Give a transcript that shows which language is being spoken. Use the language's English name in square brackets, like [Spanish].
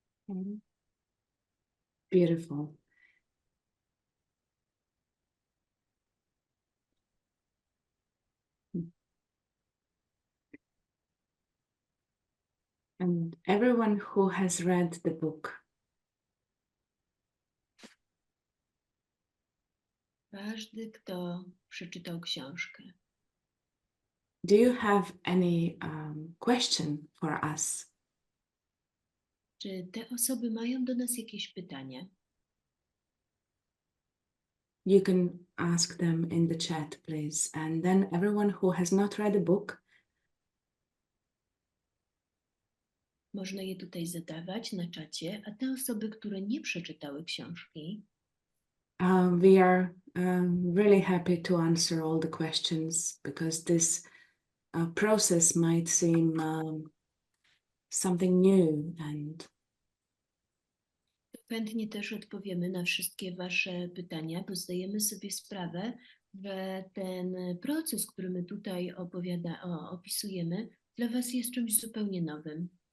[English] Okay. Beautiful. And everyone who has read the book, [Polish] Każdy, kto przeczytał książkę. [English] do you have any question for us? [Polish] Czy te osoby mają do nas jakieś pytania? [English] You can ask them in the chat, please. And then everyone who has not read the book, [Polish] Można je tutaj zadawać na czacie, a te osoby, które nie przeczytały książki, [English] we are really happy to answer all the questions because this process might seem something new and [Polish] chętnie też odpowiemy na wszystkie Wasze pytania, bo zdajemy sobie sprawę, że ten proces, który my tutaj opisujemy, dla Was jest czymś zupełnie nowym.